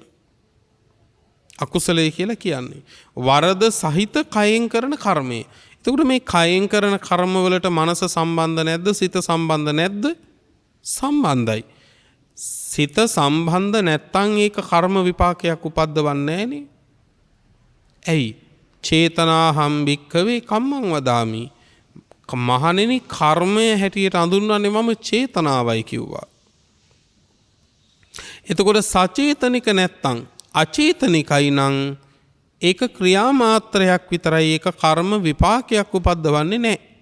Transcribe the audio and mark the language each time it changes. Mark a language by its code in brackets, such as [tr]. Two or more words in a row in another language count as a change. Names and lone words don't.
[si] අකුසලය කියලා කියන්නේ වරද සහිත කයෙන් කරන කර්මය. එතකොට මේ කයෙන් කරන කර්මවලට මනස සම්බන්ධ නැද්ද? සිත සම්බන්ධ නැද්ද? සම්බන්ධයි. සිත සම්බන්ධ නැත්තම් ඒක කර්ම විපාකයක් උපද්දවන්නේ නැහනේ. ඇයි? [pi] චේතනාහම් භික්ඛවේ කම්මං වදාමි. [si] මහණෙනි කර්මය හැටියට අඳුන්වන්නේ මම චේතනාවයි කිව්වා. එතකොට සචේතනික නැත්තම් අචේතනිකයි නම් ඒක ක්‍රියාමාත්‍රයක් විතරයි. ඒක කර්ම විපාකයක් උපද්දවන්නේ නැහැ.